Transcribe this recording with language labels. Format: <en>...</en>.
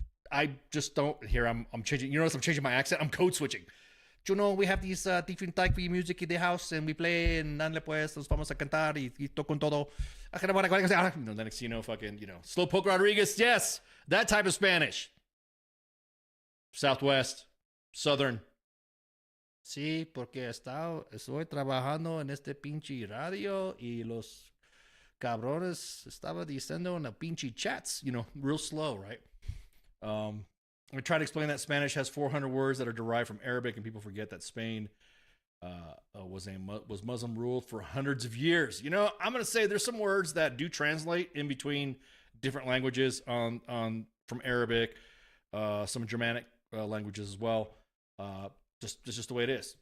<en>I just don't hear. I'm changing. You notice I'm changing my accent. I'm code switching. We have these different type of music in the house, and we play, and</en> <es>dale pues, nos vamos a cantar, y toco con todo.</es> <en>The next, Slowpoke Rodriguez, yes, that type of Spanish. Southwest, Southern.</en> <es>Sí, porque estoy trabajando en este pinche radio y los cabrones estaba diciendo en the pinche chats,</es> <en>real slow, right? I try to explain that Spanish has 400 words that are derived from Arabic, and people forget that Spain was Muslim ruled for hundreds of years. I'm going to say there's some words that do translate in between different languages from Arabic, some Germanic languages as well. It's just the way it is.</en>